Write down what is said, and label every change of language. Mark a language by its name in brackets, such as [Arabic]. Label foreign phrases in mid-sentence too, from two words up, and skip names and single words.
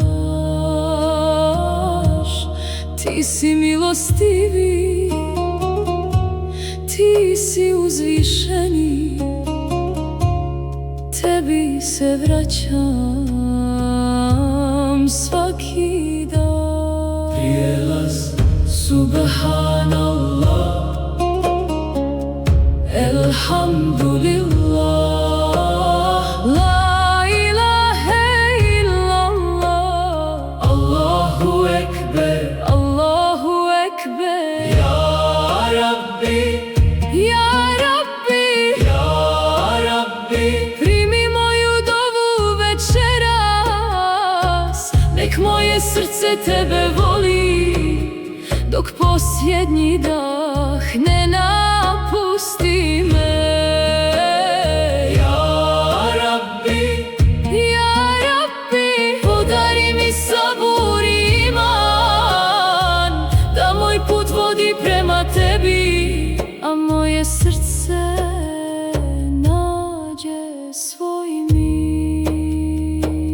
[Bosnian] Ti si milostivi, ti si uzvišeni, tebi se vraćam svaki dan. [Arabic] Prijelaz سبحان الله، الحمد لله, لا إله إلا الله، الله أكبر، الله أكبر. يا ربي، يا ربي، يا ربي, [Bosnian] primi moju dovu večeras, nek moje srce tebe voli, dok posljednji dah ne napusti me. [Arabic] يا ربي، يا ربي, [Bosnian] podari mi sabur i iman, da moj put vodi prema tebi, a moje srce nađe svoj mir.